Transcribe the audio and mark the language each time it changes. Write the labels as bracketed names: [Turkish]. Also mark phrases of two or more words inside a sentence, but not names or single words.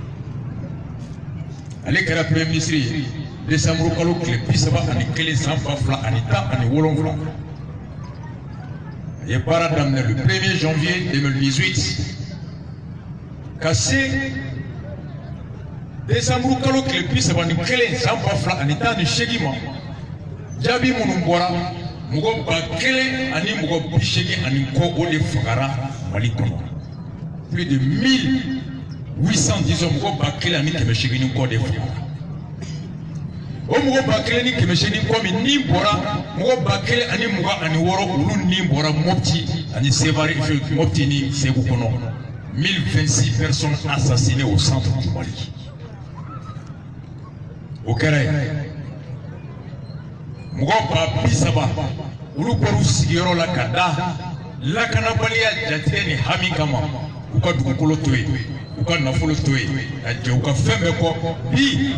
[Bambara] ale kɛra [French] premier ministre [Bambara] ye décembre kalo tile 31 san 2017 a ye baara daminɛ [French] le 1er janvier 2018 [Bambara] ka se décembre kalo tile 31 san 2018 ma jaabi minnu bɔra mɔgɔ 1000 ani mɔgɔ 80 kɔ o de fagara Mali kɔnɔ [French] plus de 1800 disons [Bambara] mɔgɔ 1000 ani 880 kɔ de fagara o mɔgɔ 1000 ni 880 kɔ min ni bɔra mɔgɔ 1000 ani 26 olu ni bɔra Mopti ani Sévaré Mopti ni Ségou kɔnɔ [French] 1026 personnes assassinées au centre du Mali [Bambara] o kɛra yen mɔgɔ 30,000 olu bɔr'u sigiyɔrɔ la ka da lakanabaliya jatigɛ ni hami kama u ka dugukolo to yen u ka nafolo to yen ka jɛ u ka fɛn bɛɛ kɔ bi